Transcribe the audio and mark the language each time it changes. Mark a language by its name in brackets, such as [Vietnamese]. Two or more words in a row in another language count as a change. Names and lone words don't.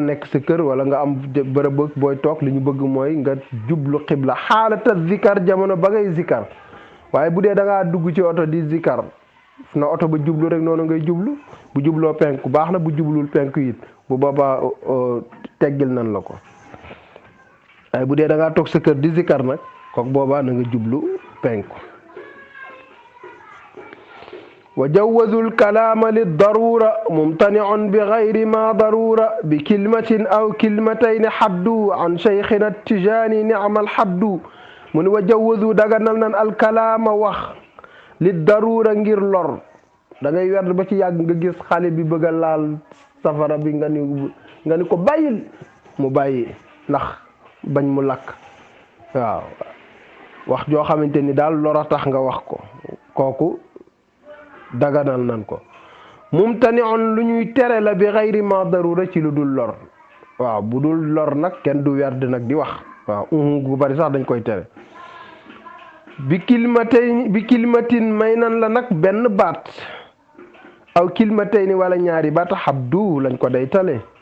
[Wolof] nekk sa kër wala nga am bërëb booy toog li ñu bëgg mooy nga jublu qibla [Arabic] حالة الذكر [Wolof] jamono ba ngay zikar waaye bu dee da ngaa dugg ci oto di zikar na oto ba jublu rek noonu ngay jublu bu jubloo penku baax na bu jublul penku it bu boobaa teggil nan la ko waaye bu dee da ngaa toog sa kër di zikar nag kooku boobaa na nga jublu penku [Arabic] وجوزوا الكلام للضرورة ممتنع بغير ما ضرورة بكلمة أو كلمتين حدوا عن شيخنا التجاني نعم الحد من وجوزوا دغنال الكلام وخ للضرورة [Wolof] ngir lor da ngay werd ba ci yàgg nga gis xale bi bëgg laal safara bi nga ni ko bàyyil mu bàyyi ndax bañ mu lakk waaw wax joo xamante ni daal lor a tax nga wax ko kooku daganal nan ko mumtani'un lu ñuy tere la [Arabic] بغير ما ضرورة [Wolof] ci lu dul lor waaw bu dul lor nag kenn du werd nag di wax waaw gu bari sax dañ koy tere [Arabic] بكلمة [Wolof] may nan la nag benn baat [Arabic] أو كلمتين [Wolof] wala ñaari baat habdu lañ ko day tale